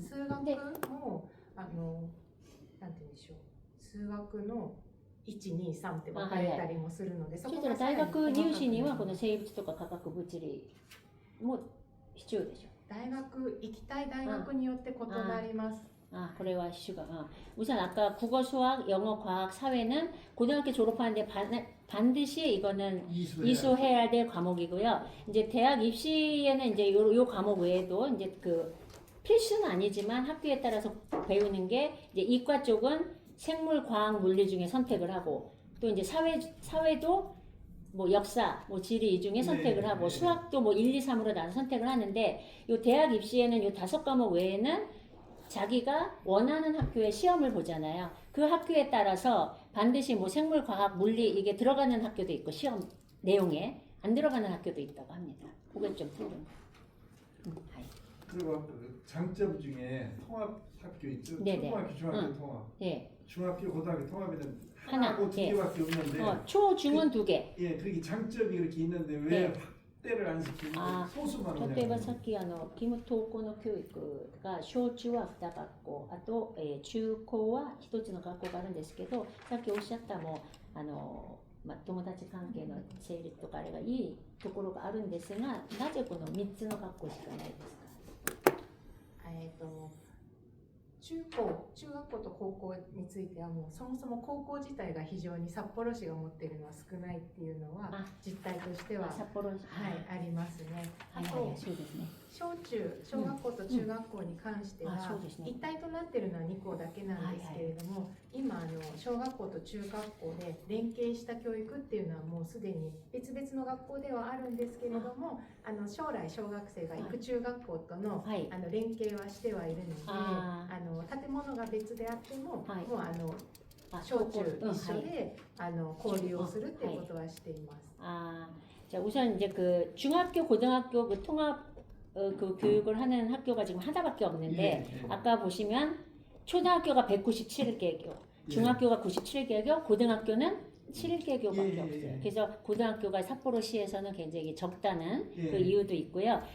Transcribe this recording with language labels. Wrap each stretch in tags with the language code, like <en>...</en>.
<ja>数学もなんて言うんでしょう。数学の1、2、3って分かれたりもするので、そしたら大学入試にはこの生物とか化学物理も必要でしょ。大学行きたい大学によって異なります。これは</ja> <ko>이슈가 우선 아까 국어, 수학, 영어, 과학, 사회는 고등학교 졸업하는데 반드시 이거는 이수해야 될 과목이고요. 이제 대학 입시에는 이제 요 과목 외에도 이제 그 필수는 아니지만 학교에 따라서 배우는 게 이제 이과 쪽은 생물, 과학, 물리 중에 선택을 하고 또 이제 사회도 뭐 역사, 뭐 지리 이 중에 선택을 하고 수학도 뭐 1, 2, 3으로 나눠 선택을 하는데 요 대학 입시에는 요 5과목 외에는 자기가 원하는 학교에 시험을 보잖아요. 그 학교에 따라서 반드시 뭐 생물, 과학, 물리 이게 들어가는 학교도 있고 시험 내용에 안 들어가는 학교도 있다고 합니다. 그게 좀 틀린. 그리고 그 장점 중에 통합 학교 있죠. 네네. 초등학교, 중학교 통합. 예. 중학교, 고등학교 통합에는 하나, 하나고 두 예. 개밖에 없는데. 초, 중은 두 개. 예, 그게 장점이 그렇게 있는데 왜 예. 확대를 안 시키는 소수만</ko> <ja>例えばさっき義務登校の教育が小中は2学校あと、中高は1つの学校があるんですけどさっきおっしゃったも友達関係の成立とかあれがいいところがあるんですがなぜこの3つの学校しかないですか？中学校と高校についてはもうそもそも高校自体が非常に札幌市が持っているのは少ないっていうのは実態としては札幌市ありますね。あとそうですね。小学校と中学校に関しては一体となっているのは2校だけなんですけれども今小学校と中学校で連携した教育っていうのはもうすでに別々の学校ではあるんですけれども将来小学生が行く中学校との連携はしてはいるので建物が別であってももう小中一緒で交流をするっていうことはしています。</ja> <ko>자, 우선 이제 그 중학교, 고등학교 그 통합 그 교육을 하는 학교가 지금 하나밖에 없는데 아까 보시면 초등학교가 197개교, 중학교가 97개교, 고등학교는 7개교밖에 없어요. 그래서 고등학교가 삿포로시에서는 굉장히 적다는 그 이유도 있고요.</ko>